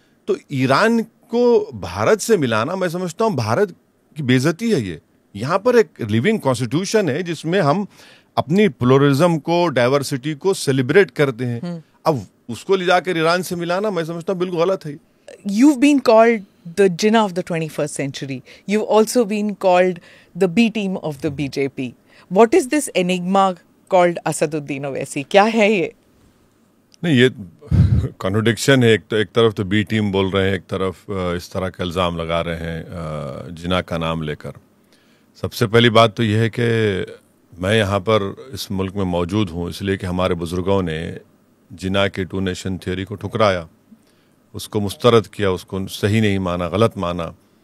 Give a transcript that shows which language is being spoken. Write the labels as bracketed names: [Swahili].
[Hindi] तो ईरान को भारत से मिलाना, मैं समझता हूं भारत की बेइज्जती है ये। यहाँ पर एक लिविंग कॉन्स्टिट्यूशन है जिसमें हम अपनी प्लुरलिज्म को, डाइवर्सिटी को सेलिब्रेट करते हैं। अब उसको ले जाकर ईरान से मिलाना, मैं समझता हूँ बिल्कुल गलत है। [English] You've been called the Jinnah of the 21st century. You've also been called the B team of the BJP. What is this enigma called Asaduddin Owaisi? [Hindi] क्या है ये? नहीं, ये कॉन्ट्रडिक्शन है। एक तरफ तो बी टीम बोल रहे हैं, एक तरफ इस तरह का इल्ज़ाम लगा रहे हैं जिन्ना का नाम लेकर। सबसे पहली बात तो यह है कि मैं यहाँ पर इस मुल्क में मौजूद हूँ इसलिए कि हमारे बुज़ुर्गों ने जिन्ना के टू नेशन थियोरी को ठुकराया, उसको मुस्तरद किया, उसको सही नहीं माना, गलत माना।